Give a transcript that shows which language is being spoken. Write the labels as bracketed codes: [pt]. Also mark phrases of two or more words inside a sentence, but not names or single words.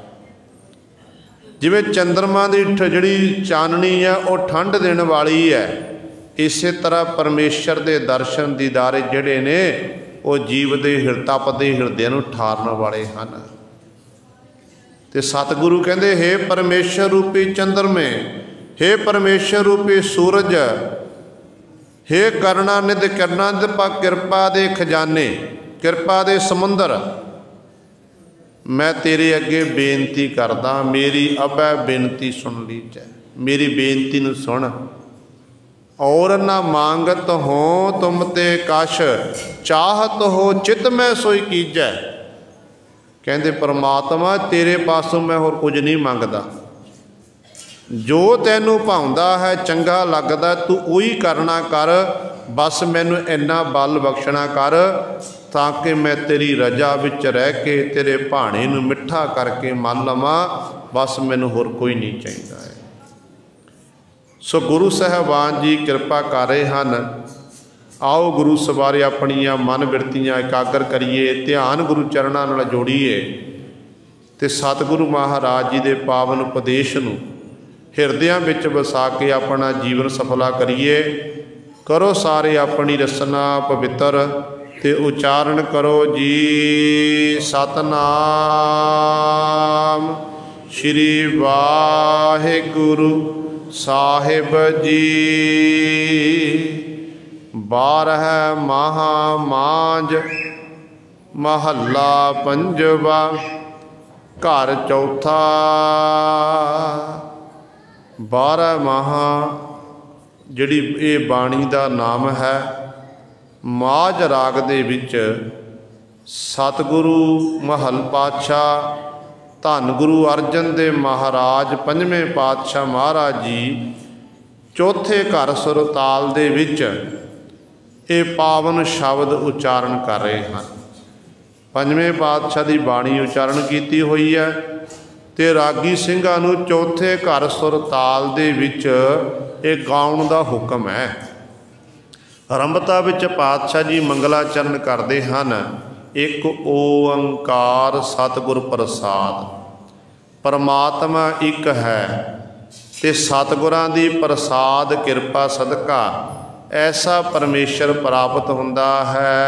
[hi] जिमें चंद्रमा की जिहड़ी चाननी है वह ठंड देने वाली है, इस तरह परमेश्वर के दर्शन दीदारे [pa] ਜਿਹੜੇ ਨੇ [hi] वो जीव के [pa] ਤਪਦੇ ਹਿਰਦੇ ਨੂੰ ਠਾਰਨ [hi] वाले हैं। [pa] ਤੋ ਸਤਿਗੁਰੂ ਕਹਿਤੇ, ਹੇ ਪਰਮੇਸ਼ਰ ਰੂਪੀ ਚੰਦ੍ਰਮੇ, ਹੇ ਪਰਮੇਸ਼ਰ ਰੂਪੀ ਸੂਰਜ, ਹੇ ਕਰੁਣਾ ਨਿਧ ਕਰੁਣਾ ਪਾ ਕਿਰਪਾ ਦੇ ਖਜ਼ਾਨੇ, ਕਿਰਪਾ ਦੇ ਸਮੁੰਦਰ, ਮੈਂ ਤੇਰੇ ਅੱਗੇ ਬੇਨਤੀ ਕਰਦਾ, ਮੇਰੀ ਅਬੈ ਬੇਨਤੀ ਸੁਣ ਲੀਜੈ, ਮੇਰੀ ਬੇਨਤੀ ਨੂੰ ਸੁਣ। ਔਰ ਨਾ ਮਾਂਗਤ ਹੋ ਤੁਮ ਤੇ ਕਛ, ਚਾਹਤ ਹੋ ਚਿਤ ਮੈਂ ਸੋਈ ਕੀਜੈ। ਕਹਿਤੇ ਪਰਮਾਤਮਾ ਤੇਰੇ ਪਾਸੋਂ ਮੈਂ ਹੋਰ ਕੁਝ ਨਹੀਂ ਮੰਗਦਾ, ਜੋ ਤੈਨੂੰ ਭਾਉਂਦਾ ਹੈ ਚੰਗਾ ਲੱਗਦਾ ਤੂੰ ਉਹੀ ਕਰਨਾ ਕਰ, ਬੱਸ ਮੈਨੂੰ ਇੰਨਾ ਬਲ ਬਖ਼ਸ਼ਣਾ ਕਰ ਤਾਕਿ ਮੈਂ ਤੇਰੀ ਰਜ਼ਾ ਵਿੱਚ ਰਹਿ ਕੇ ਤੇਰੇ ਭਾਣੇ ਨੂੰ ਮਿੱਠਾ ਕਰਕੇ ਮੰਨ ਲਵਾਂ, ਬੱਸ ਮੈਨੂੰ ਹੋਰ ਕੋਈ ਨਹੀਂ ਚਾਹੀਦਾ ਹੈ। [hi] सो गुरु साहबान जी कृपा कर रहे हैं। [pa] ਆਓ ਗੁਰੂ ਸਵਾਰੇ ਆਪਣੀਆਂ ਮਨ ਬਿਰਤੀਆਂ ਇਕਾਗਰ ਕਰੀਏ, ਧਿਆਨ ਗੁਰੂ ਚਰਨਾਂ ਨਾਲ ਜੋੜੀਏ ਤੇ ਸਤਿਗੁਰੂ ਮਹਾਰਾਜ ਜੀ ਕੇ ਪਾਵਨ ਉਪਦੇਸ਼ ਨੂੰ ਹਿਰਦਿਆਂ ਵਿੱਚ ਵਸਾ ਕੇ ਆਪਣਾ ਜੀਵਨ ਸਫਲਾ ਕਰੀਏ। ਕਰੋ ਸਾਰੇ ਆਪਣੀ ਰਸਨਾ ਪਵਿੱਤਰ ਤੇ ਉਚਾਰਨ ਕਰੋ ਜੀ ਸਤਿਨਾਮ ਸ੍ਰੀ ਵਾਹਿਗੁਰੂ ਸਾਹਿਬ ਜੀ। 12 ਮਹਾ ਮਾਂਝ ਮਹਲਾ ਪੰਜਵਾਂ ਘਰ ਚੌਥਾ। 12 ਮਹਾ ਜਿਹੜੀ [hi] ये बाणी का नाम है, [pa] ਮਾਝ ਰਾਗ ਦੇ ਵਿੱਚ ਸਤਿਗੁਰੂ ਮਹਲ ਪਾਤਸ਼ਾਹ ਧੰਨ ਗੁਰੂ ਅਰਜਨ ਦੇਵ ਮਹਾਰਾਜ ਪੰਜਵੇਂ ਪਾਤਸ਼ਾਹ ਮਹਾਰਾਜ ਜੀ ਚੌਥੇ ਘਰ ਸੁਰ ਤਾਲ ਦੇ ਵਿੱਚ ਯੇ ਪਾਵਨ ਸ਼ਬਦ ਉਚਾਰਨ ਕਰ ਰਹੇ ਹੈਂ। ਪੰਜਵੇਂ ਪਾਤਸ਼ਾਹ ਕੀ ਬਾਣੀ ਉਚਾਰਨ ਕੀ ਹੁਈ ਹੈ ਤੇ ਰਾਗੀ ਸਿੰਘਾਂ ਨੂੰ ਚੌਥੇ ਘਰ ਸੁਰ ਤਾਲ ਦੇ ਵਿੱਚ ਯੇ ਗਾਉਣ ਦਾ ਹੁਕਮ ਹੈ। ਆਰੰਭਤਾ ਵਿੱਚ [hi] पातशाह जी मंगलाचरण करते हैं, [pa] ੴ ਸਤਿਗੁਰ ਪ੍ਰਸਾਦਿ। ਪਰਮਾਤਮਾ ਇੱਕ ਹੈ ਤੇ ਸਤਿਗੁਰਾਂ ਦੀ ਪ੍ਰਸਾਦਿ ਕਿਰਪਾ ਸਦਕਾ ਐਸਾ ਪਰਮੇਸ਼ਰ ਪ੍ਰਾਪਤ ਹੁੰਦਾ ਹੈ।